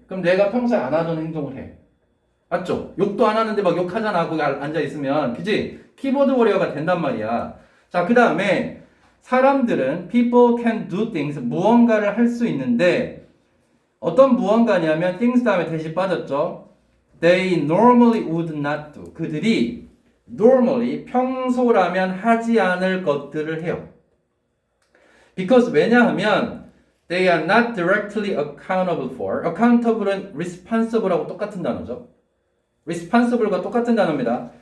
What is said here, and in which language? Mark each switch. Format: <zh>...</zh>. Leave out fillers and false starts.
<ko>그럼 내가 평소에 안 하던 행동을 해. 맞죠? 욕도 안 하는데 막 욕하잖아. 거기 앉아있으면. 그지? 키보드 워리어가 된단 말이야. 자, 그 다음에 사람들은</ko> <en>people can do things.</en> <ko>무언가를 할 수 있는데 어떤 무언가냐면 things 다음에 대시 빠졌죠.</ko> <en>They normally would not do.</en> <ko>그들이 normally 평소라면 하지 않을 것들을 해요.</ko> <en>Because</en> <ko>왜냐하면</ko> <en>they are not directly accountable for.</en> <ko>accountable은 responsible하고 똑같은 단어죠. responsible과 똑같은 단어입니다.</ko>